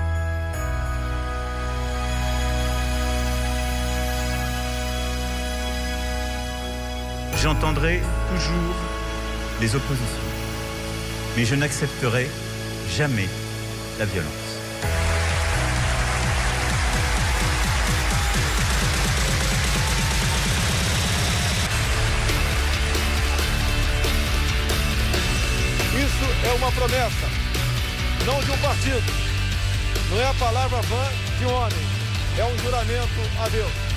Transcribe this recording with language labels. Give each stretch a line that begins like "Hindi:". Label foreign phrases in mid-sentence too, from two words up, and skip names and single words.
French: J'entendrai toujours les oppositions, mais je n'accepterai jamais la violence.
Portuguese: Isso é uma promessa, não de um partido. Não é a palavra vã de um homem, é um juramento a Deus.